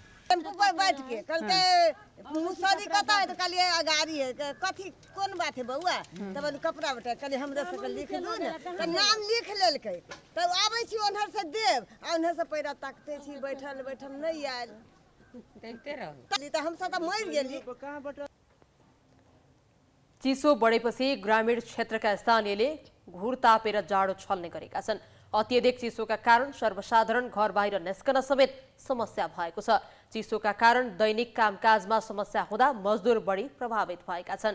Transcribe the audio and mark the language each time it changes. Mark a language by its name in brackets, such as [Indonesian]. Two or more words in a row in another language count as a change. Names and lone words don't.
[Maithili] टेम्पू पर बैठ के कहते मुसरी कता है तो कहलिए अगाड़ी है, कथी कोन बात है बउआ? तब कपड़ा बटा कहलिए हमरे से लिख दू ने, तो नाम लिख लेलकै। तब आबै छी ओनहर से देव, ओनहर से पैरा ताकते छी, बैठल बैठल नहीं आयल, देखते रहो तो हम सब त मर गेली। [Nepali] चिसो बढेपछि ग्रामीण क्षेत्रका स्थानीयले घुर तापेर जाडो छल्ने गरेका छन्। अत्यधिक चिसोका कारण सर्वसाधारण घर बाहिर निस्कन समेत समस्या भएको छ। चिसोका कारण दैनिक कामकाजमा समस्या हुँदा मजदुर बढी प्रभावित भएका छन्।